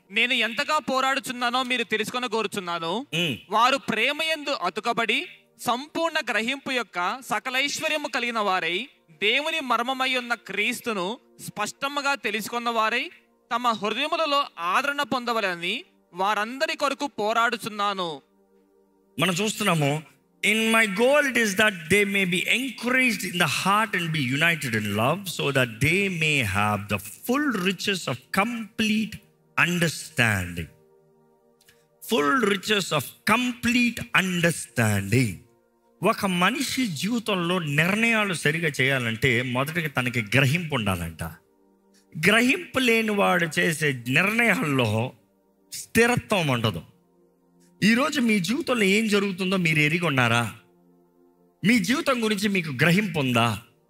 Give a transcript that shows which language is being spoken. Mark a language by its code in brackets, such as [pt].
[te] నేను ఎంతగా పోరాడుచున్నానో మీరు తెలుసుకొని కోరుచున్నాను. వారు ప్రేమయందు అతుకబడి సంపూర్ణ గ్రహింపు యొక్క సకలైశ్వర్యము కలిగిన వారై దేవుని మర్మమై ఉన్న క్రీస్తును స్పష్టముగా తెలుసుకున్న వారై తమ హృదయములలో ఆదరణ పొందవలని వారందరి కొరకు పోరాడుచున్నాను. మనం చూస్తున్నాము, [en] in my goal it is that they may be encouraged in the heart and be united in love, so that they may have the full riches of complete understanding. Full riches of complete understanding. [te] ఒక మనిషి జీవితంలో నిర్ణయాలు సరిగా చేయాలంటే మొదటిగా తనకి గ్రహింపు ఉండాలంట. గ్రహింపు లేని వాడు చేసే నిర్ణయాల్లో స్థిరత్వం ఉండదు. ఈరోజు మీ జీవితంలో ఏం జరుగుతుందో మీరు ఎరిగి ఉన్నారా? మీ జీవితం గురించి మీకు గ్రహింపు ఉందా?